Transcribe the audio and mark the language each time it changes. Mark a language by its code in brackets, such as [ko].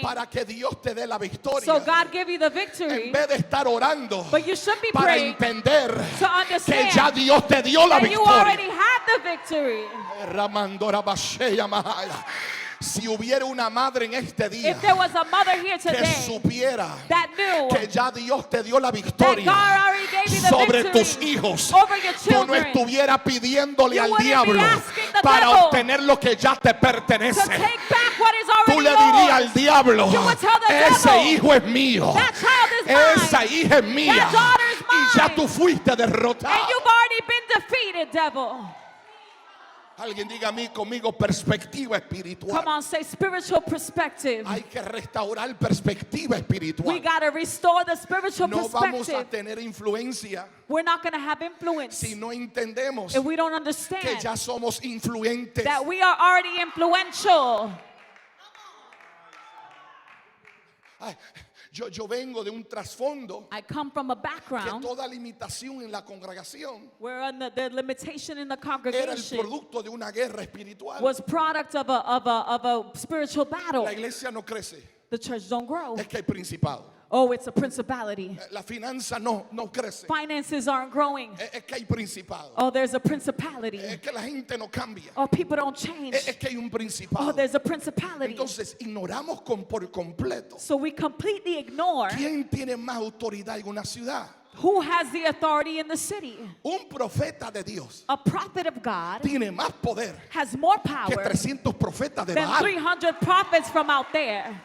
[es] para que Dios te dé la victoria, [en] so God give you the victory, [es] en vez de estar orando [en] but you should be [es] para [en] praying [es] entender [en] to [es] que ya [en] understand [es] Dios te dio la [en] that you already [es] victoria. [en] had the victory. Ramandora Basheya Mahaya. [es] Si hubiera una madre en este día [en] If there was a mother here [es] que [en] today [es] supiera [en] that knew [es] que ya Dios te dio la [en] that [es] victoria [en] God already gave you the [es] sobre [en] victory [es] tus hijos, [en] over your [es] tú no [en] children, [es] estuvieras pidiéndole [en] you [es] al [en] wouldn't be [es] diablo [en] asking the [es] para [en] devil [es] obtener lo que ya te [en] to [es] pertenece. [en] take back what is [es] Tú [en] already [es] le dirías al [en] yours. [es] diablo, [en] You would tell the [es] ese [en] devil, [es] hijo es mío, [en] that child is mine, [es] esa hija es mía, [en] that daughter is [es] y ya [en] mine, [es] tú fuiste [en] and [es] derrotado. [en] you've already been defeated, devil. [es] Alguien diga a mí conmigo perspectiva espiritual. [en] Come on, say spiritual perspective. [es] Hay que restaurar perspectiva [en] We [es] espiritual. [en] got to restore the spiritual [es] No vamos a [en] perspective. [es] tener influencia [en] We're not going to have influence [es] si no entendemos [en] if we don't [es] que [en] understand [es] ya somos influentes. [en] that we are already influential. [es] Ay, yo vengo de un trasfondo [en] I come from a [es] que [en] background [es] toda limitación en la congregación [en] where the limitation in the [es] era el [en] congregation [es] producto de una guerra espiritual. [en] was product of a spiritual battle. [es] La iglesia no crece, [en] The church don't grow. [es] es que hay principado. [en] Oh, it's a principality. [es] La finanza no crece, [en] Finances aren't growing. [es] es que hay principado. [en] Oh, there's a principality. [es] Es que la gente no cambia, [en] Oh, people don't change. [es] es que hay un [en] Oh, [es] principado. [en] there's a principality. [es] Entonces ignoramos por completo [en] So we completely ignore [es] quién tiene más autoridad en una ciudad. [en] who has the authority in the city. [es] Un profeta de Dios [en] A prophet of God [es] tiene más poder [en] has more [es] que [en] power [es] 300 profetas de [en] than [es] Baal. [en] 300 prophets from out there.